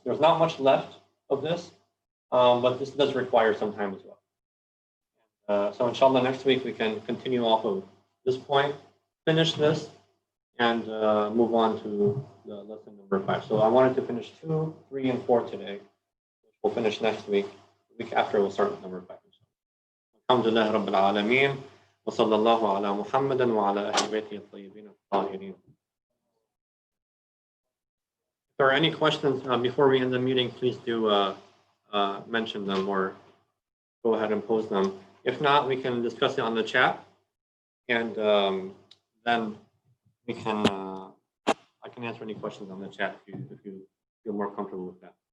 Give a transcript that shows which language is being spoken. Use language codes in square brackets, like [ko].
[en] There's not much left of this, but this does require some time as well. So inshallah, next week we can continue off of this point, finish this, and move on to the lesson number 5. So I wanted to finish 2, 3, and 4 today, which we'll finish next week. The week after we'll start with number 5. [ar] Alhamdulillah Rabbil Alameen. وصلى الله على محمد وعلى أهل بيته الطيبين الطاهرين. [en] If there are any questions before we end the meeting, please do mention them or go ahead and pose them. If not, we can discuss it on the chat, and then we can I can answer any questions on the chat if you feel more comfortable with that.